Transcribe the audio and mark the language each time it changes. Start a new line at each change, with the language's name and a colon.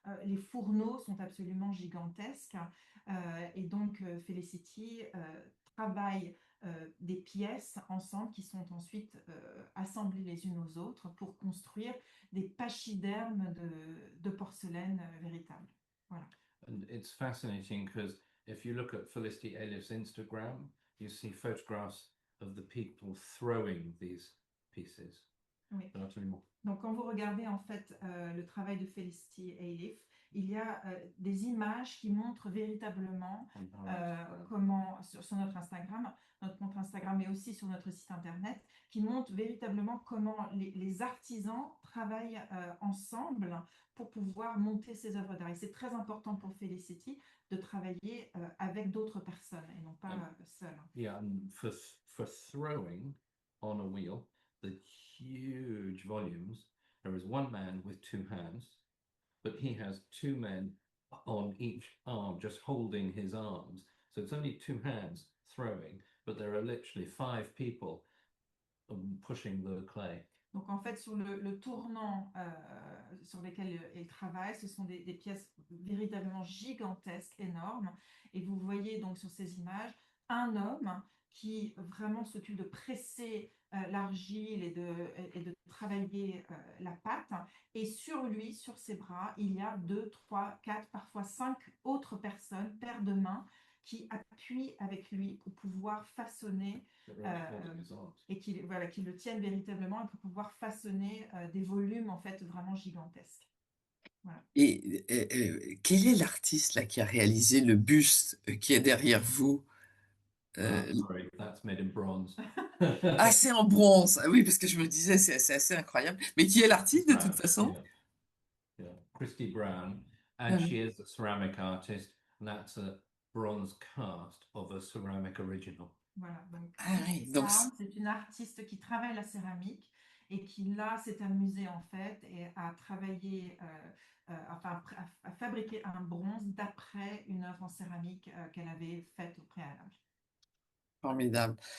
French: Les fourneaux sont absolument gigantesques, et donc Felicity travaille des pièces ensemble qui sont ensuite assemblées les unes aux autres pour construire des pachydermes de porcelaine véritable. Voilà.
English: And it's fascinating because if you look at Felicity Eilif's Instagram, you see photographs of the people throwing these pieces.
French: Oui. Absolument. Donc, quand vous regardez en fait le travail de Felicity Eilif, il y a des images qui montrent véritablement comment, sur notre Instagram, notre compte Instagram, mais aussi sur notre site internet, qui montrent véritablement comment les artisans travaillent ensemble pour pouvoir monter ces œuvres d'art. Et c'est très important pour Felicity de travailler avec d'autres personnes et non pas seul.
English: Yeah, and for throwing on a wheel, the huge volumes, there is one man with two hands, but he has two men on each arm, just holding his arms. So it's only two hands throwing, but there are literally five people pushing the clay.
French: Donc en fait, sur le tournant sur lesquels il travaille, ce sont des pièces véritablement gigantesques, énormes. Et vous voyez donc sur ces images un homme qui vraiment s'occupe de presser l'argile et de travailler la pâte. Et sur lui, sur ses bras, il y a 2, 3, 4, parfois 5 autres personnes, paires de mains, qui appuient avec lui pour pouvoir façonner et qui le tiennent véritablement pour pouvoir façonner des volumes en fait vraiment gigantesques. Voilà. Et quel est l'artiste là qui a réalisé le buste qui est derrière vous?
English: Sorry, that's made in bronze.
French: Ah, c'est en bronze. Ah oui, parce que je me disais, c'est assez incroyable. Mais qui est l'artiste de toute façon?
English: Yeah. Christy Brown, and Ah she
French: oui.
English: is a ceramic artist, and that's a bronze cast of a ceramic original.
French: Voilà, donc Ah oui, Christy donc Sound, c'est une artiste qui travaille la céramique et qui là s'est amusée en fait et a travaillé, enfin a fabriqué un bronze d'après une œuvre en céramique qu'elle avait faite au préalable. formidable.